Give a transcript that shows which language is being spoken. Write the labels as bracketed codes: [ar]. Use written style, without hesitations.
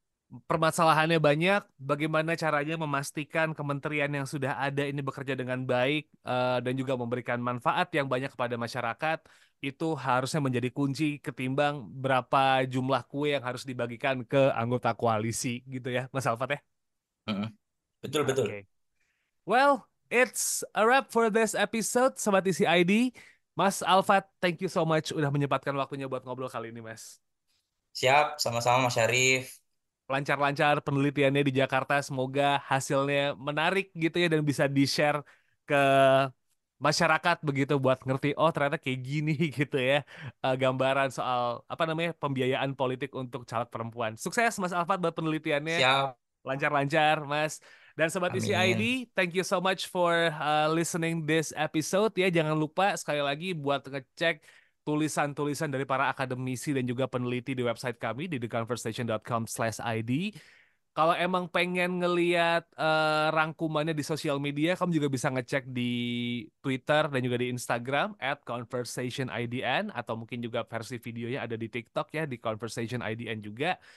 [id] Permasalahannya banyak, bagaimana caranya memastikan kementerian yang sudah ada ini bekerja dengan baik dan juga memberikan manfaat yang banyak kepada masyarakat, itu harusnya menjadi kunci ketimbang berapa jumlah kue yang harus dibagikan ke anggota koalisi gitu ya, Mas Alfat ya. Mm-mm. Betul, betul. Oke. [en] Well, it's a wrap for this episode, Sobat Isi ID. [id] Mas Alfat, [en] thank you so much [id] udah menyempatkan waktunya buat ngobrol kali ini, Mas. Siap, sama-sama Mas Syarif. Lancar-lancar penelitiannya di Jakarta. Semoga hasilnya menarik gitu ya dan bisa di-share ke masyarakat begitu buat ngerti oh ternyata kayak gini gitu ya gambaran soal apa namanya pembiayaan politik untuk caleg perempuan. Sukses Mas Alfat buat penelitiannya. Siap, Lancar-lancar Mas. Dan Sobat Isi amin. [en] ID, thank you so much for listening this episode ya. [id] Jangan lupa sekali lagi buat ngecek tulisan-tulisan dari para akademisi dan juga peneliti di website kami di theconversation.com/id. Kalau emang pengen ngeliat rangkumannya di sosial media, kamu juga bisa ngecek di Twitter dan juga di Instagram @conversationidn atau mungkin juga versi videonya ada di TikTok ya di conversationidn juga.